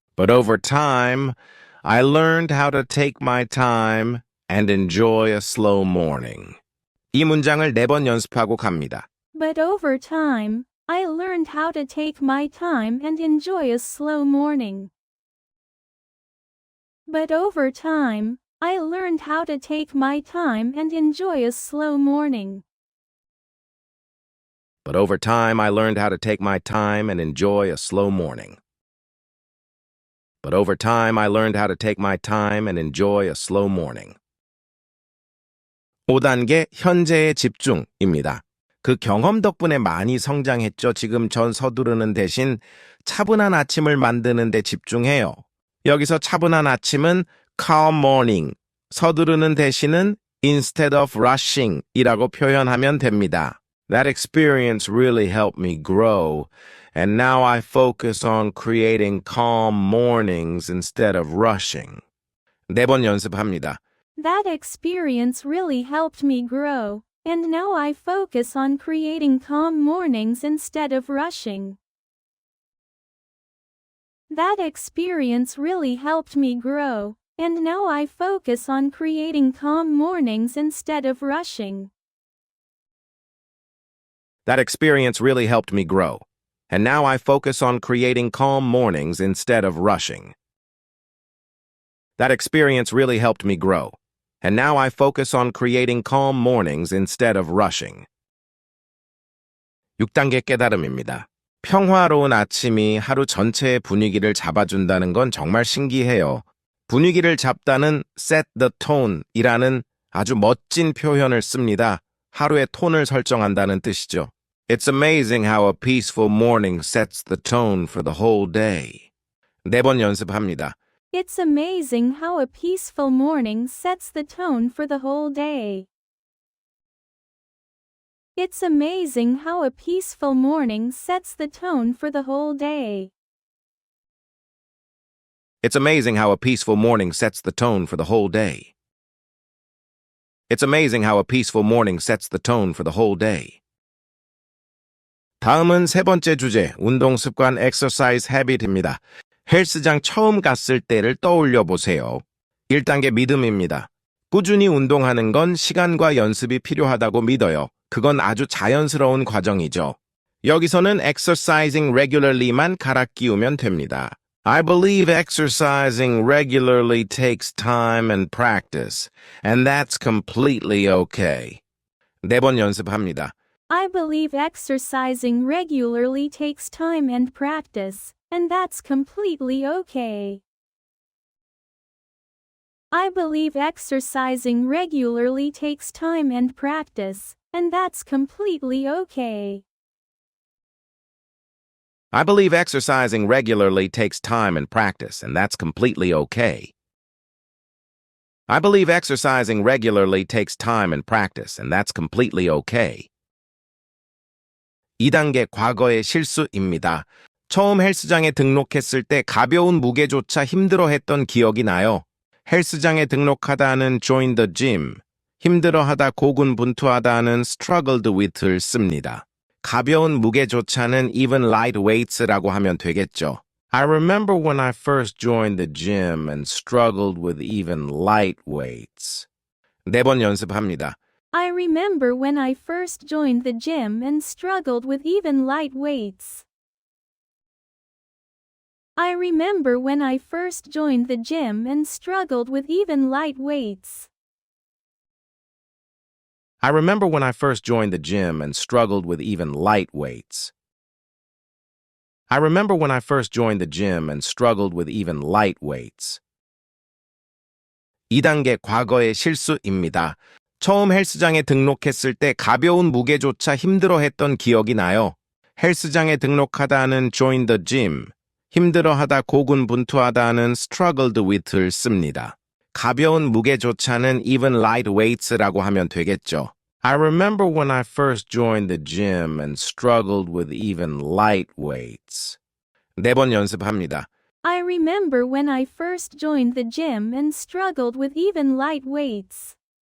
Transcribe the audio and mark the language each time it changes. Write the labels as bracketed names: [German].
[English] But over time, I learned how to take my time and enjoy a slow morning. [Korean] 이 문장을 4번 연습하고 갑니다. [English] But over time, I learned how to take my time and enjoy a slow morning. But over time, I learned how to take my time and enjoy a slow morning. But over time, I learned how to take my time and enjoy a slow morning. But over time, I learned how to take my time and enjoy a slow morning. [Korean] 5단계 현재의 집중입니다. 그 경험 덕분에 많이 성장했죠. 지금 전 서두르는 대신 차분한 아침을 만드는 데 집중해요. 여기서 차분한 아침은 [English] calm morning, [Korean] 서두르는 대신은 [English] instead of rushing [Korean] 이라고 표현하면 됩니다. [English] That experience really helped me grow, and now I focus on creating calm mornings instead of rushing. [Korean] 4번 연습합니다. [English] That experience really helped me grow, and now I focus on creating calm mornings instead of rushing. That experience really helped me grow, and now I focus on creating calm mornings instead of rushing. That experience really helped me grow, and now I focus on creating calm mornings instead of rushing. That experience really helped me grow, and now I focus on creating calm mornings instead of rushing. [Korean] 6단계 깨달음입니다. 평화로운 아침이 하루 전체의 분위기를 잡아준다는 건 정말 신기해요. 분위기를 잡다는 [English] set the tone [Korean] 이라는 아주 멋진 표현을 씁니다. 하루의 톤을 설정한다는 뜻이죠. [English] It's amazing how a peaceful morning sets the tone for the whole day. [Korean] 4번 연습합니다. [English] It's amazing how a peaceful morning sets the tone for the whole day. It's amazing how a peaceful morning sets the tone for the whole day. It's amazing how a peaceful morning sets the tone for the whole day. It's amazing how a peaceful morning sets the tone for the whole day. [Korean] 다음은 세 번째 주제, 운동 습관 [English] exercise habit [Korean] 입니다. 헬스장 처음 갔을 때를 떠올려 보세요. 1단계 믿음입니다. 꾸준히 운동하는 건 시간과 연습이 필요하다고 믿어요. 그건 아주 자연스러운 과정이죠. 여기서는 [English] exercising regularly [Korean] 만 갈아 끼우면 됩니다. [English] I believe exercising regularly takes time and practice, and that's completely okay. [Korean] 4번 연습합니다. [English] I believe exercising regularly takes time and practice, and that's completely okay. I believe exercising regularly takes time and practice, and that's completely okay. I believe exercising regularly takes time and practice, and that's completely okay. I believe exercising regularly takes time and practice, and that's completely okay. [Korean] 2단계 과거의 실수입니다. 처음 헬스장에 등록했을 때 가벼운 무게조차 힘들어했던 기억이 나요. 헬스장에 등록하다는 [English] join the gym, [Korean] 힘들어하다 고군분투하다는 [English] struggled with [Korean] 를 씁니다. 가벼운 무게조차는 [English] even light weights [Korean] 라고 하면 되겠죠. [English] I remember when I first joined the gym and struggled with even light weights. [Korean] 4번 연습합니다. [English] I remember when I first joined the gym and struggled with even light weights. I remember when I first joined the gym and struggled with even light weights. I remember when I first joined the gym and struggled with even light weights. I remember when I first joined the gym and struggled with even light weights. [Korean] 2단계 과거의 실수입니다. 처음 헬스장에 등록했을 때 가벼운 무게조차 힘들어했던 기억이 나요. 헬스장에 등록하다는 [English] join the gym, [Korean] 힘들어하다 고군분투하다는 [English] struggled with [Korean] 를 씁니다. 가벼운 무게조차는 [English] even light weights [Korean] 라고 하면 되겠죠. [English] I remember when I first joined the gym and struggled with even light weights. [Korean] 4번 연습합니다. [English] I remember when I first joined the gym and struggled with even light weights.